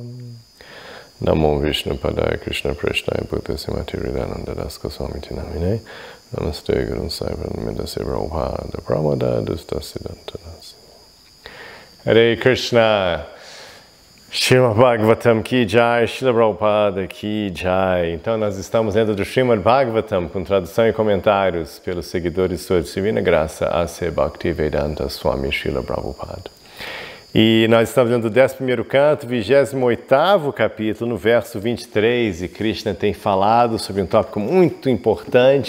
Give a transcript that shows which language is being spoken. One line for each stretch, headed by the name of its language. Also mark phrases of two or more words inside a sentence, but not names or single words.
Sanskrit: नमो विष्णु पादाय कृष्ण प्रश्नाय भक्ति सिमति हृदयानन्द दास गोस्वामी नामिने. नमस्ते गुरु सैवन मिदसे प्रभुपाद प्रमाद दुस्तसिद्धान्तनाशी. Hare Krishna.
Hindi: श्रीमद् भागवतम् की जय, श्रील प्रभुपाद की जय.
Portuguese: Então nós estamos dentro do Srimad Bhagavatam com tradução e comentários pelos seguidores de Sua Divina Graça A.C. Bhaktivedanta Swami Srila Prabhupada. E nós estamos dentro do 11º canto, 28º capítulo, no verso 23, e Krishna tem falado sobre um tópico muito importante.